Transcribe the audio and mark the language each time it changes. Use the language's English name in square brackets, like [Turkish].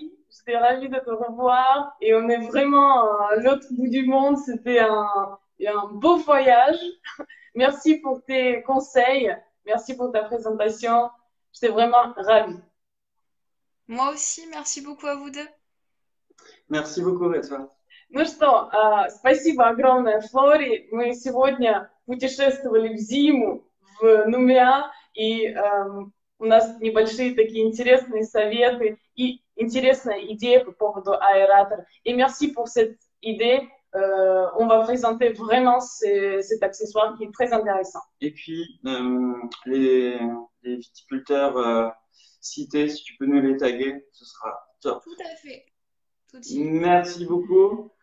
[French] j'étais ravie de te revoir et on est vraiment à l'autre bout du monde. C'était un beau voyage. Merci pour tes conseils. Merci pour ta présentation. J'étais vraiment ravie. Moi aussi, merci beaucoup à vous deux. Merci beaucoup, Rita. [Russian] Ну что, спасибо огромное, Флори. Мы сегодня путешествовали в зиму в Нумеа, и у нас небольшие такие интересные советы и интересная идея по поводу аэратора. [French] Et merci pour cette idée. On va présenter vraiment cet accessoire qui est très intéressant. Et puis, les viticulteurs cités, si tu peux nous les taguer, ce sera top. Tout à fait. Tout de suite. Merci beaucoup.